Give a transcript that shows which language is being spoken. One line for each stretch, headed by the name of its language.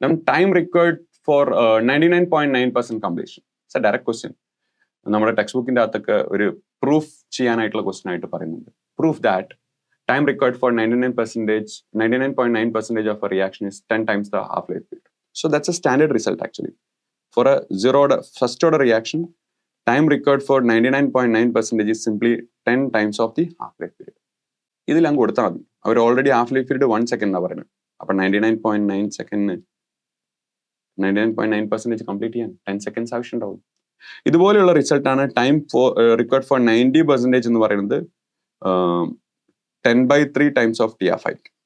English: Time required for 99.9% completion. It's a direct question.
Malayalam: നമ്മുടെ text ബുക്കിന്റെ അകത്തൊക്കെ ഒരു പ്രൂഫ് ചെയ്യാനായിട്ടുള്ള ക്വസ്റ്റൻ ആയിട്ട് പറയുന്നുണ്ട്.
English: Proof that time required for 99.9% of a reaction is 10 times the half life period. So that's a standard result actually. For a first order reaction, time required for 99.9% is simply 10 times of the half life period.
Malayalam: ഇതിൽ അങ്ങ് കൊടുത്താൽ മതി. അവർ already half life period 1 second എന്നാണ് പറയുന്നത്. അപ്പൊ 99.9 സെക്കൻഡിന് 99.9% complete ചെയ്യാൻ 10 seconds ആവശ്യം ഉണ്ടാവും. ഇതുപോലെയുള്ള റിസൾട്ട് ആണ് ടൈം റിക്വയർഡ് ഫോർ 90% എന്ന് പറയുന്നത് 10/3 times of TF5.